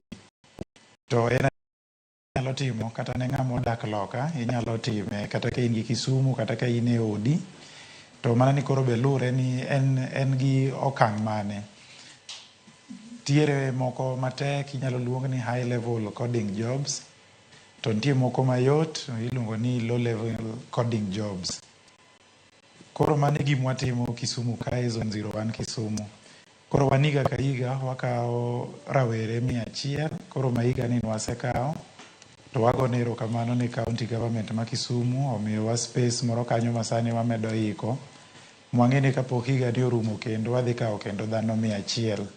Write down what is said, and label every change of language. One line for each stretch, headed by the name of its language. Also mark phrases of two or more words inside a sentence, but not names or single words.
Luo (Kenya and Tanzania): To en inyalo timo kata ne ng'ama odak loka inyalo time kata ka in gi Kisumu kata ka in e odi to mana ni koro be lure ni en gi okang' mane tiere moko matek inyalo luong ni
English: high level coding jobs
Luo (Kenya and Tanzania): to nitie moko mayot iluongo ni
English: low level coding jobs.
Luo (Kenya and Tanzania): Koro mane gima watimo Kisumu kae Zone 01 Kisumu. Koro waniga ka higa wakao rawere 100 koro mahiga ni wasekawo to wagone erokamano ne
English: county government
Luo (Kenya and Tanzania): ma Kisumu omiyowa space moro kanyo masani wamedo iko mwang'e ni kapok higa ni orumo kendo wadhi kawo kendo dhano 100.